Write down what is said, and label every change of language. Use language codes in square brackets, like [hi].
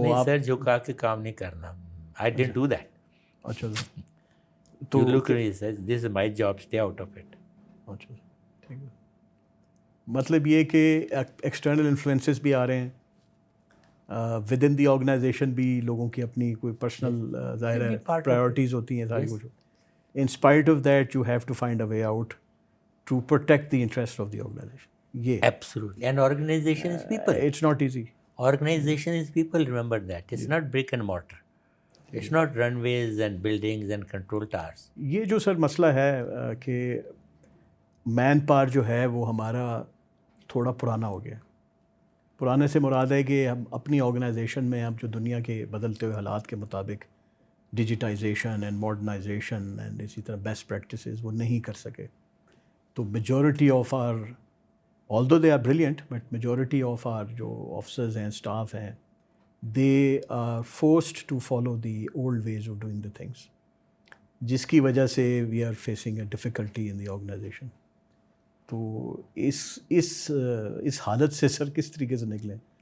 [ur] نہیں آپ سر جھکا کے کام نہیں کرنا. I didn't do that. اچھا [en] تو look at it, this is my job, stay out of it. [ur] اچھا ٹھیک ہے. مطلب یہ کہ ایکسٹرنل انفلوئنسز بھی آ رہے ہیں, [en] within the organisation [ur] بھی لوگوں کی اپنی کوئی پرسنل ظاہر ہے پرائیورٹیز ہوتی ہیں ساری کچھ. [en] In spite of that you have to find a way out to protect the interest of the organisation. یہ Absolutely. And organization is people. It's not easy. Organization is people, remember that. It's not brick and mortar. It's not runways and buildings and control towers. [ur] یہ جو سر مسئلہ ہے کہ man power جو ہے وہ ہمارا تھوڑا پرانا ہو گیا. پرانے سے مراد ہے کہ ہم اپنی آرگنائزیشن میں ہم جو دنیا کے بدلتے ہوئے حالات کے مطابق ڈیجیٹائزیشن اینڈ ماڈرنائزیشن اینڈ اسی طرح بیسٹ پریکٹسز وہ نہیں کر سکے. [en] تو majority of our, although they are brilliant, but majority of our [ur] جو آفیسرز ہیں, اسٹاف ہیں, [en] they are forced to follow the old ways of doing the things, [ur] جس کی وجہ سے [en] we are facing a difficulty in the organization. [ur] تو اس حالت سے سر کس طریقے سے نکلیں؟